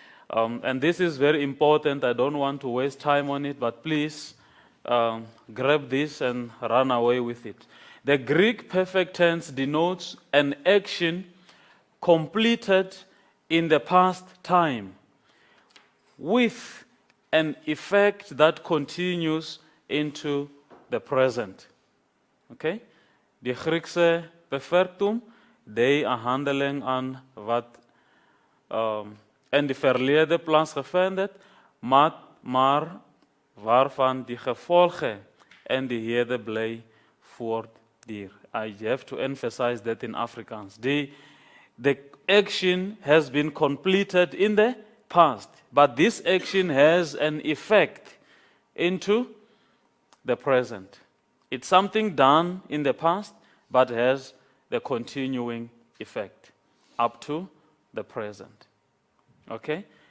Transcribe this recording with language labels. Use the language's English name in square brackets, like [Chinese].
[English] And this is very important. I don't want to waste time on it, but please grab this and run away with it. The Greek perfect tense denotes an action completed in the past time with an effect that continues into the present. Okay? [Afrikaans] Die Griekse perfectum, die 'n handeling aan wat in die verlede plaasgevind het, maar waarvan die gevolge in die hede bly voortduur. [English] I have to emphasize that in Afrikaans. The action has been completed in the past, but this action has an effect into the present. It's something done in the past, but has the continuing effect up to the present. Okay?